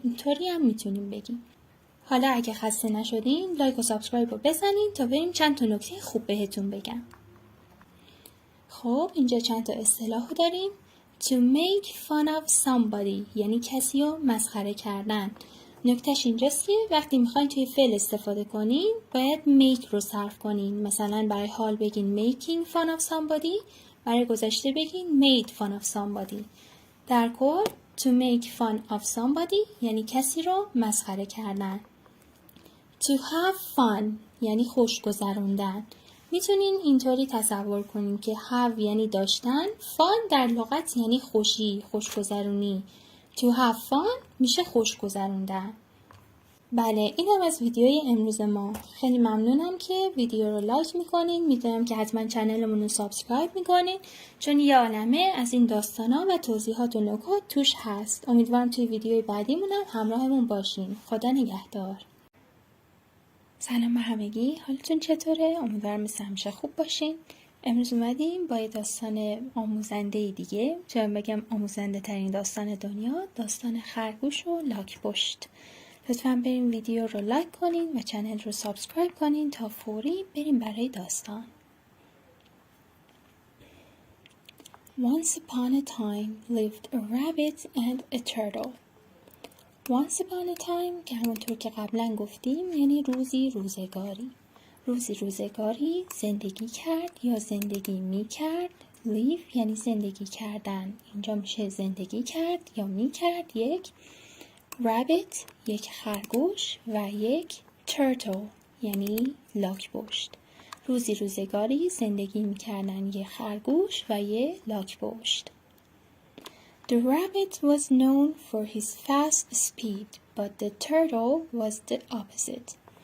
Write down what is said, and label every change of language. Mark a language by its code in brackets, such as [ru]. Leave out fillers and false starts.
[fa] اینطوری هم میتونیم بگیم. حالا اگه خسته نشدین لایک و سابسکرایب رو بزنین تا بریم چند تا نکته خوب بهتون بگم. خب اینجا چند تا اصطلاح داریم. [en] To make fun of somebody [fa] یعنی کسی رو مسخره کردن. نکتهش اینجاست که وقتی میخواین توی فعل استفاده کنین باید make رو صرف کنین. مثلا برای حال بگین [en] making fun of somebody، [fa] برای گذشته بگین [en] made fun of somebody. [fa] در کل [en] to make fun of somebody [fa] یعنی کسی رو مسخره کردن. [en] To have fun [fa] یعنی خوش گذروندن. میتونین اینطوری تصور کنین که have یعنی داشتن، fun در لغت یعنی خوشی، خوشگذرونی. [en] To have fun [fa] میشه خوشگذروندن. بله، این هم از ویدیوی امروز ما. خیلی ممنونم که ویدیو رو لایک میکنین. میدونم که حتما چنلمون رو سابسکرایب میکنین چون یه عالمه از این داستانا و توضیحات و نکات توش هست. امیدوارم توی ویدیوی بعدیمونم همراهمون باشین. خدا نگهدار. سلام به همگی، حالتون چطوره؟ امیدوارم مثل همیشه خوب باشین. امروز اومدیم با یه داستان آموزنده دیگه، چون بگم آموزنده ترین داستان دنیا، داستان خرگوش و لاک‌پشت. لطفاً بریم ویدیو رو لایک کنین و چنل رو سابسکرایب کنین تا فوری بریم برای داستان. [en] Once upon a time lived a rabbit and a turtle. Once upon a time [fa] که همونطور که قبلا گفتیم یعنی روزی روزگاری. روزی روزگاری زندگی کرد یا زندگی می کرد. live یعنی زندگی کردن. اینجا میشه زندگی کرد یا می کرد یک rabbit یک خرگوش و یک turtle یعنی لاک‌پشت. روزی روزگاری زندگی می کردن یک خرگوش و یک لاک‌پشت. [en] The rabbit was known for his fast speed, but the turtle was the opposite.